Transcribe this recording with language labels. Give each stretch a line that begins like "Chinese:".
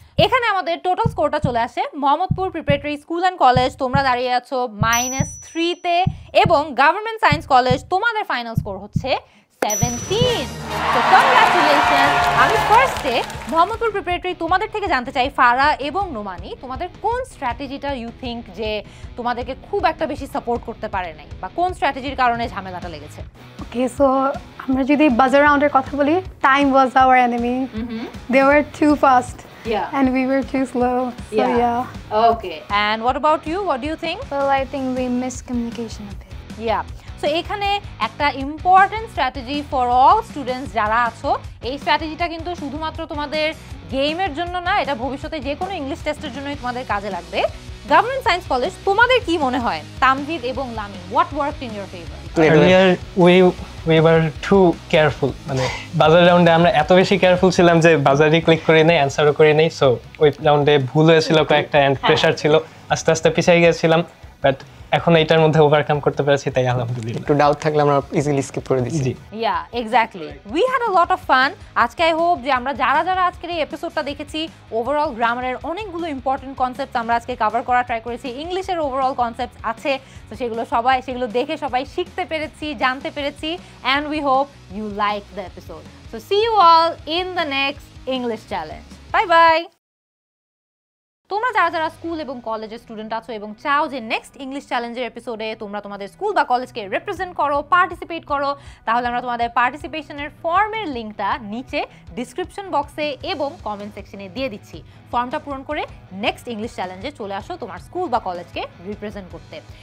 Bangla: এখানে আমাদের টোটাল স্কোরটা চলে আসে Mohammadpur preparatory school and college তোমরা দাঁড়িয়ে আছো -3-তে এবং গভর্নমেন্ট সায়েন্স কলেজ তোমাদের ফাইনাল স্কোর হচ্ছে 17। তো কংগ্রাচুলেশন। আমি ফার্স্টে মোহাম্মদপুর প্রিপারেটরি তোমাদের থেকে জানতে চাই ফারা এবং নোমানি তোমাদের কোন স্ট্র্যাটেজিটা ইউ থিঙ্ক যে তোমাদেরকে খুব একটা বেশি সাপোর্ট করতে পারে নাই বা কোন স্ট্র্যাটেজির কারণে ঝামেলাটা লেগেছে?
English: Okay, so
Bangla: আমরা যদি buzzer round-এর কথা বলি,
English: time was our enemy. They were too fast. Yeah. And we were too slow. So yeah. Okay. And what about you? What do you think? Well, I think we missed communication a bit. Yeah.
Bangla: So এখানে একটা important strategy for all students যারা আছো, এই স্ট্র্যাটেজিটা কিন্তু শুধুমাত্র তোমাদের গেমের জন্য না, এটা ভবিষ্যতে যে কোনো ইংলিশ টেস্টের জন্যই তোমাদের কাজে লাগবে। গভর্নমেন্ট সায়েন্স কলেজ তোমাদের কি মনে হয়?
English: তামজিদ এবং Lami, what worked in your favor? Earlier we were too careful,
Bangla: মানে বাজার রাউন্ডে আমরা এত বেশি কেয়ারফুল ছিলাম যে বাজারে ক্লিক করে নেই, অ্যানসারও করে নেই। সো ওই রাউন্ডে ভুল হয়েছিল কয়েকটা এন্ড প্রেসার ছিল, আস্তে আস্তে পিছিয়ে গিয়েছিলাম, বাট এখন এইটার মধ্যে ওভারকাম করতে পেরেছি, তাই আলহামদুলিল্লাহ। একটু ডাউট থাকলে আমরা ইজিলি স্কিপ করে দিচ্ছি।
English: Yeah, exactly. We had a lot of fun.
Bangla: আজকে আই হোপ যে আমরা যারা আজকের এই এপিসোডটা দেখেছি, ওভারঅল গ্রামারের অনেকগুলো ইম্পর্টেন্ট কনসেপ্ট আমরা আজকে কভার করা ট্রাই করেছি। ইংলিশের ওভারঅল কনসেপ্ট আছে, তো সেগুলো দেখে সবাই শিখতে পেরেছি, জানতে পেরেছি,
English: and we hope you like the episode. So see you all in the next English challenge. Bye bye.
Bangla: তোমরা যারা স্কুল এবং কলেজের স্টুডেন্ট আছো এবং চাও যে নেক্সট ইংলিশ চ্যালেঞ্জের এপিসোডে তোমরা তোমাদের স্কুল বা কলেজকে রিপ্রেজেন্ট করো, পার্টিসিপেট করো, তাহলে আমরা তোমাদের পার্টিসিপেশনের ফর্মের লিঙ্কটা নিচে ডিসক্রিপশন বক্সে এবং কমেন্ট সেকশনে দিয়ে দিচ্ছি। ফর্মটা পূরণ করে নেক্সট ইংলিশ চ্যালেঞ্জে চলে আসো তোমার স্কুল বা কলেজকে রিপ্রেজেন্ট করতে।